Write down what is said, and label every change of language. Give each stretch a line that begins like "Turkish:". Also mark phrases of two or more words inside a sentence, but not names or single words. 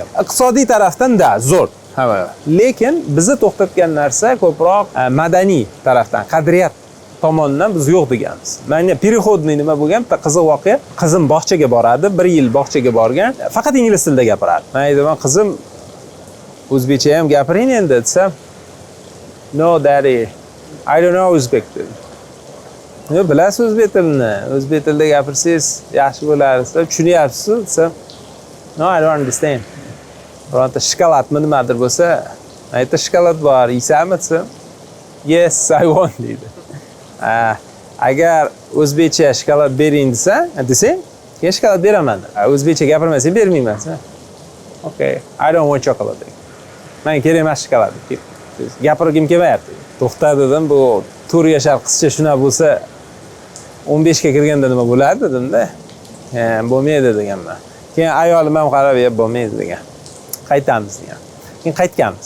Uzbek: Iqtisodiy tarafdan zo'r. Lekin bizni to'xtatgan narsa ko'proq madaniy tarafdan, qadriyat tomonidan biz yo'q deganmiz. Mana переходный nima bo'lgan, qiziq voqea. Qizim bog'chaga boradi, 1 yil bog'chaga borgan, faqat ingliz tilida gapiradi. Men aytaman, "Qizim, o'zbekcha ham gapiring endi" desam,
English: "No daddy, I don't know Uzbek."
Uzbek: "Yo, bilasiz o'zbek tilini. O'zbek tilida gapirsangiz yaxshi bo'ladi" desam, "Tushunyapsizmi?" desam,
English: "No, I don't understand."
Uzbek: Bironta shokoladmi nimadir bo'lsa, aytdi, "Shokolad bor, yeysanmi?" desam,
English: "Yes, I want" deydi.
Uzbek: agar o'zbekcha shokolad bering desang, keyin shokolad beraman. O'zbekcha gapirmasang bermayman.
English: Okay, I don't want chocolate.
Uzbek: Menga kerak emas shokolad. Gapirgim kelmayapti. To'xta dedim, bu 4 yashar qizcha shunaqa bo'lsa 15 ga kirganda nima bo'ladi dedimda. Bo'lmaydi deganman. Keyin ayolim ham qarab, bo'lmaydi degan. Qaytamiz degan. Keyin qaytganmiz.